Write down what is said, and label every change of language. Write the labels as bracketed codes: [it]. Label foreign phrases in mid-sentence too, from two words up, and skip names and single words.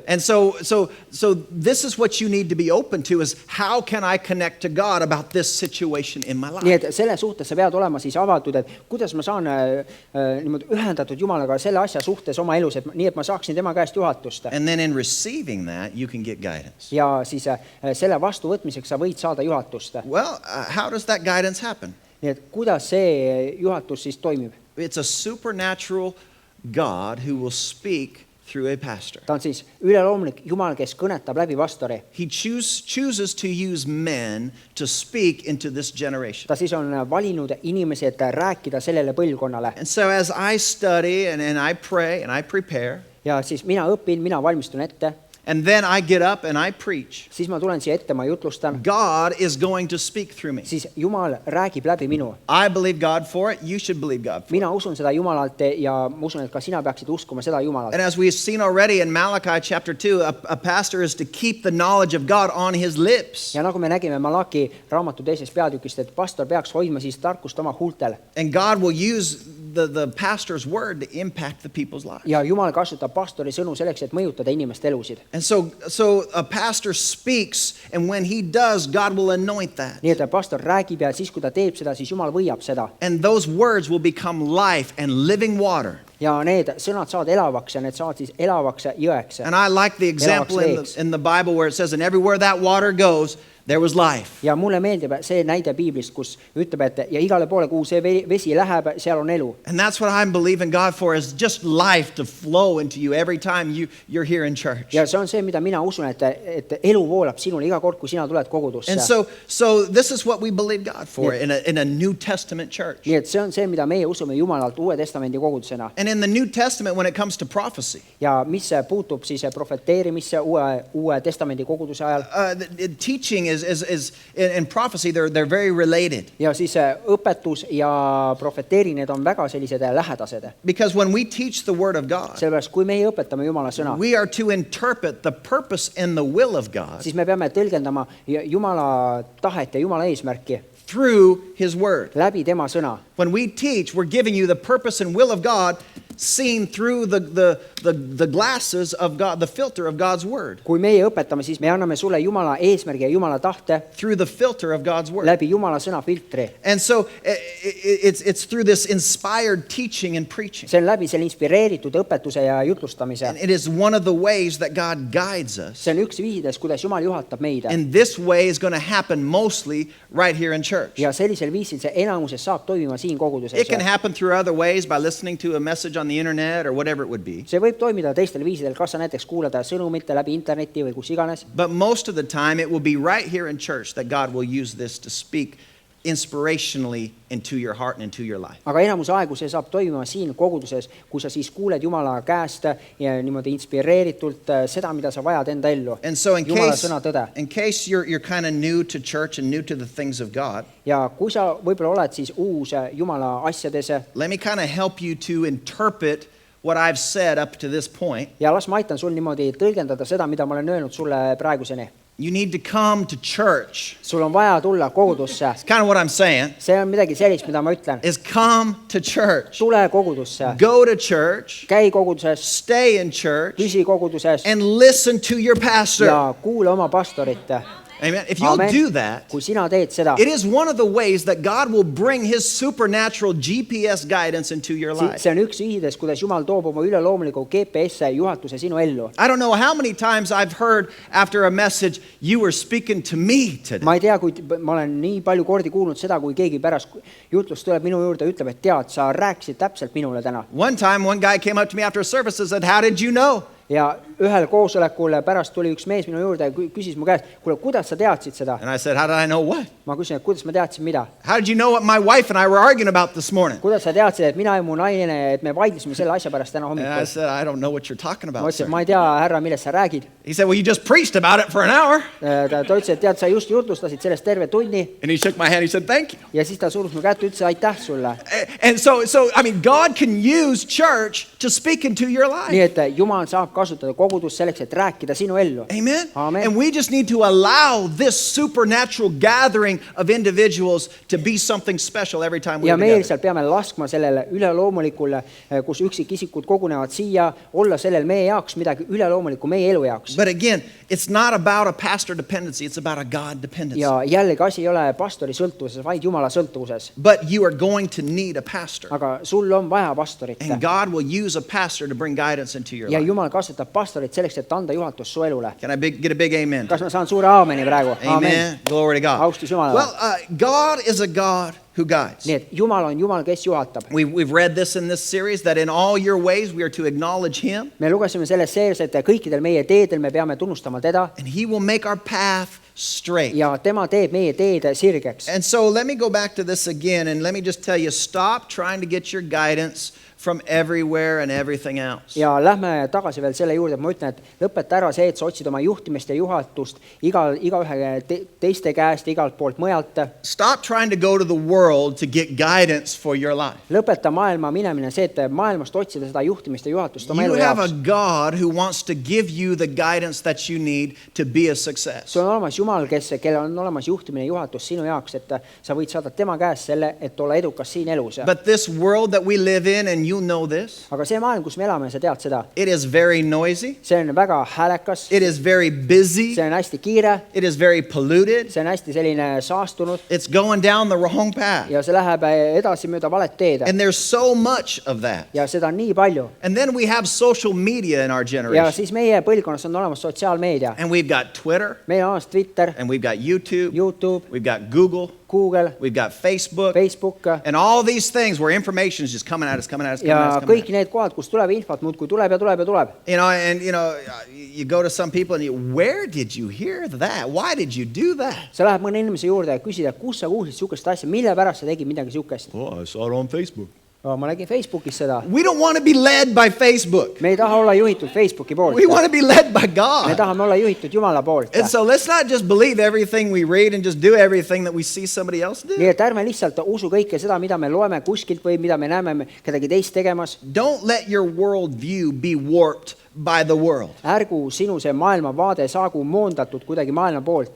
[en] And so this is what you need to be open to is how can I connect to God about this situation in my [et] Nii [en] life? [et] et selle suhtes sa pead olema siis avatud, et kuidas ma saan niimoodi ühendatud Jumalaga selle asja suhtes oma elus, et nii et ma saaksin tema käest juhatust. [en] And then in receiving that, you can get guidance. [et] Ja siis selle vastuvõtmiseks sa võid saada juhatust. [en] Well, how does that guidance happen? [et] Nii et kuidas see juhatus siis toimib? [en] It's a supernatural God who will speak through a pastor. [et] Ta on siis üleloomulik Jumal, kes kõnetab läbi pastori. [en] He chooses to use men to speak into this generation. [et] Ta siis on valinud inimesi, et rääkida sellele põlvkonnale. [en] And so as I study and I pray and I prepare, [et] Ja siis mina õpin, mina valmistun ette, [en] and then I get up and I preach, [et] siis ma tulen siia ette, ma jutlustan, [en] God is going to speak through me. [et] siis Jumal räägib läbi minu. [en] I believe God for it. You should believe God for it. [et] Mina usun seda Jumalalt ja ma usun, et ka sina peaksid uskuma seda Jumalalt. [en] And as we've seen already in Malachi chapter 2, a pastor is to keep the knowledge of God on his lips. [et] Ja nagu me nägime Malaki raamatu teisest peatükist, et pastor peaks hoidma siis tarkust oma huultel. [en] And God will use the pastor's word to impact the people's lives. [et] Ja Jumal kasutab pastori sõnu selleks, et mõjutada inimeste elusid. [en] And so a pastor speaks, and when he does, God will anoint that. [et] Nii et pastor räägib ja siis, kui ta teeb seda, siis Jumal võiab seda. [en] And those words will become life and living water. [et] Ja need sõnad saavad elavaks ja need saavad siis elavaks jõeks. [en] And I like the example in the Bible where it says, and everywhere that water goes, there was life. [et] ja mulle meeldib see näide piiblist, kus ütleb, et ja igale poole, kuhu see vesi läheb, seal on elu. [en] And that's what I'm believing God for, is just life to flow into you every time you're here in church. [et] ja see on see, mida mina usun, et elu voolab sinule iga kord, kui sina tuled kogudusse. [en] And so this is what we believe God for in a New Testament church. [et] nii et see on see, mida meie usume Jumalalt Uue Testamendi kogudusena. [en] And in the New Testament, when it comes to prophecy, [et] ja mis puutub siis profeteerimisse Uue Testamendi koguduse ajal, [en] the teaching is in prophecy, they're very related. [et] ja siis õpetus ja profeteeri, need on väga sellised lähedased. [en] Because when we teach the Word of God, [et] sellepärast, kui meie õpetame Jumala sõna, [en] we are to interpret the purpose and the will of God [et] siis me peame tõlgendama Jumala tahet ja Jumala eesmärki [en] through His Word. [et] läbi tema sõna. [en] When we teach, we're giving you the purpose and will of God seen through the glasses of God, the filter of God's Word. [et] kui meie õpetame, siis me anname sulle Jumala eesmärgi ja Jumala tahte [en] Through the filter of God's Word. [et] läbi Jumala sõna filtri. [en] And so it's through this inspired teaching and preaching. [et] see on läbi selle inspireeritud õpetuse ja jutlustamise. [en] And it is one of the ways that God guides us. [et] see on üks viisidest, kuidas Jumal juhatab meid. [en] And this way is going to happen mostly right here in church. [et] ja sellisel viisil see enamuses saab toimima siin koguduses. [en] It can happen through other ways by listening to a message on the internet or whatever it would be. [et] see võib toimida teistel viisidel, kas sa näiteks kuulada sõnumit läbi interneti või kus iganes. [en] But most of the time it will be right here in church that God will use this to speak inspirationally into your heart and into your life. [et] aga enamus aegu see saab toimima siin koguduses, kui sa siis kuuled Jumala käest ja niimoodi inspireeritult seda, mida sa vajad enda ellu. [en] And so in [et] Jumala sõna tõde. [en] case you're kind of new to church and new to the things of God, [et] ja kui sa võib-olla oled siis uus Jumala asjades, [en] let me kind of help you to interpret what I've said up to this point. [et] ja las ma aitan sul niimoodi tõlgendada seda, mida ma olen öelnud sulle praeguseni. [en] You need to come to church. [et] sul on vaja tulla kogudusse. [en] It's kind of what I'm saying. [et] see on midagi sellist, mida ma ütlen. [en] Is come to church. [et] tule kogudusse. [en] Go to church. [et] käi koguduses. [en] Stay in church. [et] püsi koguduses. [en] And listen to your pastor. [et] ja kuula oma pastorit. [en] Amen. If you'll [et] Amen. [en] do that, [et] kui sina teed seda, [en] it is one of the ways that God will bring His supernatural GPS guidance into your life. [et] see on üks viisidest, kuidas Jumal toob oma üleloomuliku GPS juhatuse sinu ellu. [en] I don't know how many times I've heard after a message, you were speaking to me today. [et] ma ei tea, kui ma olen nii palju kordi kuulnud seda, kui keegi pärast jutlust tuleb minu juurde ja ütleb, et tead, sa rääkisid täpselt minule täna. [en] One time, one guy came up to me after a service and said, how did you know? [et] ja ühel koosolekul pärast tuli üks mees minu juurde ja küsis mu käest, kuule, kuidas sa teadsid seda? [en] And I said, how did I know what? [et] ma küsin, et kuidas ma teadsin mida? [en] How did you know what my wife and I were arguing about this morning? [et] kuidas sa teadsid, et mina ja mu naine, et me vaidlesime selle asja pärast täna [en] And I [et] hommikul? [en] said, I don't know what you're talking [et] ma [en] about, [et] ütlesin, [en] sir. [et] et ma ei tea, härra, millest sa räägid. [en] He said, well, you just preached about it for an hour. [et] ta ütles, et tead, sa just jutlustasid sellest terve tunni [en] And he shook my hand. He said, thank you. [et] ja siis ta surus mu kätte, ütles aitäh sulle. [en] And so, I mean, God can use church to speak into your life. [et] nii et Jumal saab kasutada kogudust selleks, et rääkida sinu ellu. [en] Amen. [et] Amen. [en] And we just need to allow this supernatural gathering of individuals to be something special every time we're [et] ja meie [en] together. [et] lihtsalt peame laskma sellele üleloomulikule, kus üksikisikud kogunevad siia, olla sellel meie jaoks midagi üleloomulikku meie elu jaoks. [en] But again, it's not about a pastor dependency, it's about a God dependency. [et] ja jällegi asi ei ole pastori sõltuvuses, vaid Jumala sõltuvuses. [en] But you are going to need a pastor. [et] aga sul on vaja pastorit. [en] And God will use a pastor to bring guidance into your [et] ja [en] life. [et] Jumal kasutab pastorit selleks, et anda juhatus su elule. [en] Can I get a big amen? [et] kas ma saan suure aameni praegu? [en] Amen. Glory to God. [et] Austus Jumalale. [en] Well, God is a God who guides. [et] nii et Jumal on Jumal, kes juhatab. [en] We've read this in this series, that in all your ways we are to acknowledge Him, [et] me lugesime selles sees, et kõikidel meie teedel me peame tunnustama teda [en] and He will make our path straight. [et] ja tema teeb meie teed sirgeks. [en] And so let me go back to this again, and let me just tell you, stop trying to get your guidance from everywhere and everything else. [et] ja lähme tagasi veel selle juurde, et ma ütlen, et lõpeta ära see, et sa otsid oma juhtimist ja juhatust igaühe teiste käest, igalt poolt mujalt. [en] Stop trying to go to the world to get guidance for your life. [et] lõpeta maailma minemine see, et maailmast otsida seda juhtimist ja juhatust oma [en] You [et] elu [en] have a [et] jaoks. [en] God who wants to give you the guidance that you need to be a success. [et] sul on olemas Jumal, kellel on olemas juhtimine ja juhatus sinu jaoks, et sa võid saada tema käest selle, et olla edukas siin elus. [en] But this world that we live in, and you'll know this, [et] aga see maailm, kus me elame, sa tead seda, [en] it is very noisy, [et] see on väga häälekas, [en] it is very busy, [et] see on hästi kiire, [en] it is very polluted, [et] see on hästi selline saastunud [en] it's going down the wrong path. [et] ja see läheb edasi mööda valet teed [en] And there's so much of that. [et] ja seda on nii palju. [en] And then we have social media in our [et] Ja [en] generation. [et] siis meie põlvkonnas on olemas sotsiaalmeedia. [en] And we've got Twitter, [et] Meil on olemas Twitter, [en] and we've got YouTube, [et] YouTube, [en] we've got Google, [et] Google, [en] we've got Facebook, [et] Facebook [en] and all these things where information is just coming at us, coming at us, coming at [et] ja [en] us, coming at [et] kõik need kohad, kus tuleb infot, muudkui tuleb ja tuleb ja tuleb. [en] us. And you go to some people and where did you hear that? Why did you do that? [et] Sa lähed mõne inimese juurde ja küsida, kus sa kuulsid sihukest asja, mille pärast sa tegid midagi sihukest. [en] Oh, I saw it on Facebook. [et] Ma nägin Facebookis seda. [en] We don't want to be led by Facebook. [et] Me ei taha olla juhitud Facebooki poolt. [en] We want to be led by [et] Me [en] God. [et] tahame olla juhitud Jumala poolt. [en] And so let's not just believe everything we read and just do everything that we see somebody else do. [et] Nii et ärme lihtsalt usu kõike seda, mida me loeme kuskilt või mida me näeme kedagi teist tegemas. [en] Don't let your worldview be warped by the world. [et] Ärgu sinu see maailmavaade saagu moondatud kuidagi maailma poolt.